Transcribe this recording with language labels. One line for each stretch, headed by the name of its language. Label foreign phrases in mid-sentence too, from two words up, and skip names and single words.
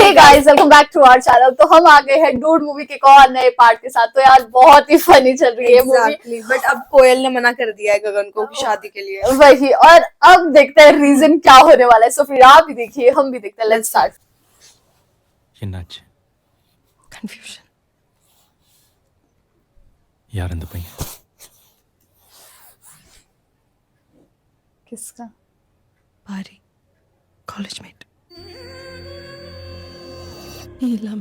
English: Guys welcome back to our channel.
Hindi: तो हम आ गए हैं डूड मूवी के एक और नए पार्ट के साथ। तो यार बहुत ही फनी चल रही है मूवी। बट अब कोयल ने मना कर दिया है गगन को कि शादी के लिए। वही, और अब देखते हैं रीजन क्या होने वाला है। सो फिर आप भी देखिए, हम भी देखते हैं।
English: Let's start.
Tamil: என்னாச்சு?
Hindi: कंफ्यूजन
Tamil: யார் அந்த பையன்?
Hindi: किसका?
Tamil: பாரி காலேஜ் மேட் நீ இல்லாம